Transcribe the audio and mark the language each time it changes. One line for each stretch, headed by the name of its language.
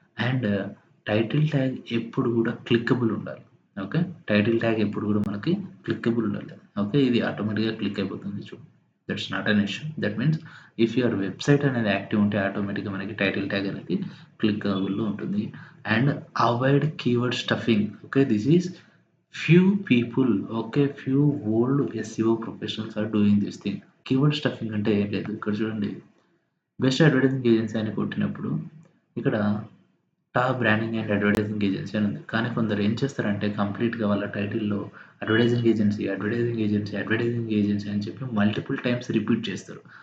Telugu: And title tag ఎప్పుడు గూడా క్లిక్కబుల్ ఉండాలి. ఓకే. టైటిల్ ట్యాగ్ ఎప్పుడు గూడా మనకి క్లిక్కబుల్ ఉండాలి. ఓకే. ఇది ఆటోమేటిక్‌గా క్లిక్ అయిపోతుంది చూడు.
English: That's not an issue. That means if your website అనేది active ఉంటే ఆటోమేటిక్‌గా మనకి టైటిల్ ట్యాగ్ అనేది క్లిక్కబుల్‌లో ఉంటుంది. And avoid keyword stuffing. Okay, this is few people, okay, few old SEO professionals are doing this thing.
Telugu: Keyword stuffing అంటే ఏం లేదు. ఇక్కడ చూడండి బెస్ట్ అడ్వర్టైజింగ్ ఏజెన్సీ అని కొట్టినప్పుడు ఇక్కడ top branding and advertising agency అని ఉంది. కానీ కొందరు ఏం చేస్తారంటే కంప్లీట్‌గా వాళ్ళ టైటిల్‌లో advertising agency, advertising agency, advertising agency అని చెప్పి మల్టిపుల్ టైమ్స్ రిపీట్ చేస్తారు.